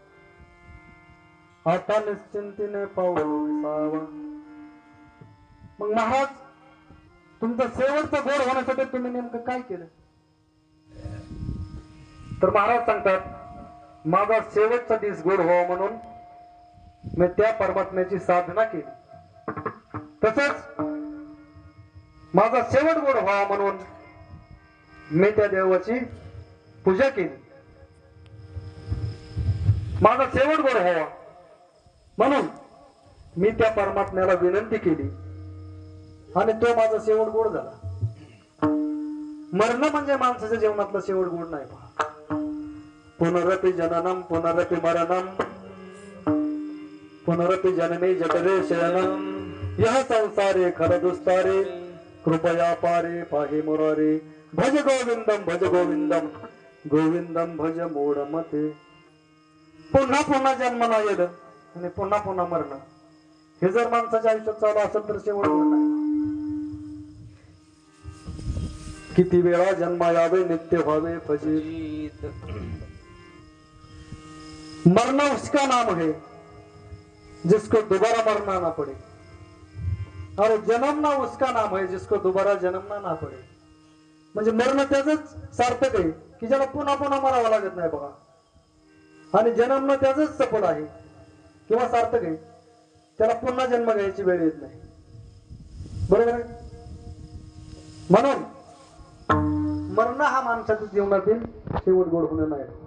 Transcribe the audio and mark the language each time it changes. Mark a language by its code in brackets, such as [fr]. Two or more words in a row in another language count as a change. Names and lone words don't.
[mr] आता निश्चिंतीने पाऊल विसावा मग महाराज तुमचं शेवटचं गोड होण्यासाठी तुम्ही नेमकं काय केलं तर महाराज सांगतात माझा शेवटचा दिस गोड व्हावा म्हणून मी त्या परमात्म्याची साधना केली तसंच माझा शेवट गोड व्हावा म्हणून मी त्या देवाची पूजा केली. माझा शेवट गोड व्हावा म्हणून मी त्या परमात्म्याला विनंती केली आणि तो माझा शेवट गोड झाला. मरण म्हणजे माणसाच्या जीवनातला शेवट गोड नाही. [sa] पुनरपि जननम पुनरपि मरणम पुनरपि जननी जठरे शयनम यह संसारे खरदुस्तारे कृपया पारे पाहे मुरारे भज गोविंदम गोविंदम भज मूढमते. [mr] पुन्हा पुन्हा जन्मला येणं आणि पुन्हा पुन्हा मरणं हे जर माणसाच्या आयुष्यात चालू असेल तर शेवट गोड नाही. किती वेळा जन्मा यावे नित्य व्हावे फजित. [hi] मरना उसका नाम है जिसको दोबारा मरना ना पड़े और जन्मना उसका नाम है जिसको दोबारा जन्मना ना पड़े. [mr] म्हणजे मरण त्याच सार्थक आहे की ज्याला पुन्हा पुन्हा मरावं लागत नाही बघा. आणि जन्मनं त्याच सफल आहे किंवा सार्थक आहे त्याला पुन्हा जन्म घ्यायची वेळ येत नाही. बरोबर आहे. म्हणून मरण हा माणसाच्या जीवनातील शेवट गोड होणं नाही.